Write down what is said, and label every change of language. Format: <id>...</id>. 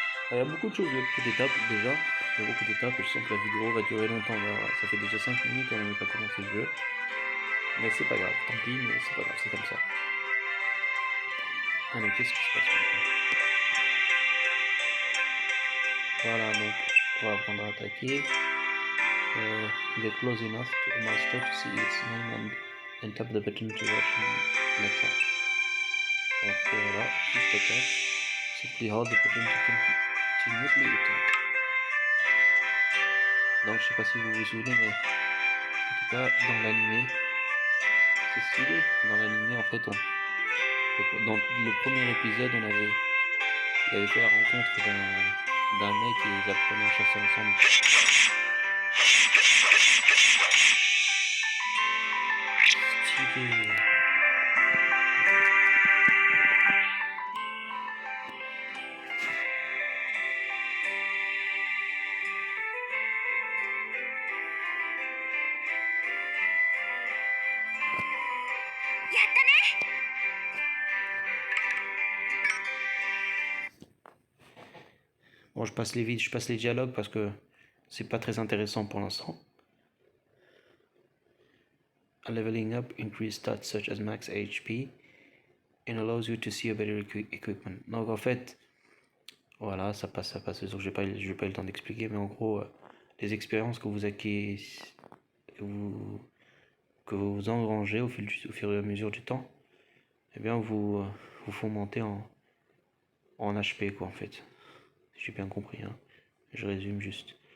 <fr>Il y a beaucoup de choses, il y a beaucoup d'étapes déjà. Il y a beaucoup d'étapes et je sens que la vidéo va durer longtemps. Là. Ça fait déjà 5 minutes qu'on n'a pas commencé le jeu. Mais c'est pas grave, tant pis, mais c'est pas grave, c'est comme ça. Allez, qu'est-ce qui se passe maintenant? Voilà, donc on va apprendre à attaquer.</fr> <en>Get close enough to master to see its name and tap the button to watch an attack.</en> <fr>Donc voilà, juste attaque.</fr> <en>Simply hold the button to continuously attack.</en> <fr>Donc je sais pas si vous vous souvenez, mais en tout cas dans l'animé, c'est stylé. Dans l'animé en fait, dans le premier épisode, il avait fait la rencontre d'un mec et ils apprenaient à chasser ensemble. Stylé. Bon, je passe les dialogues parce que c'est pas très intéressant pour l'instant.</fr> <en>A leveling up increase stats such as max HP and allows you to see a better equipment.</en> <fr>Donc en fait, voilà, ça passe. C'est sûr que j'ai pas eu le temps d'expliquer, mais en gros, les expériences que vous acquérez, que vous engrangez au fur et à mesure du temps, eh bien vous font monter en HP quoi en fait. J'ai bien compris, hein. Je résume juste.</fr>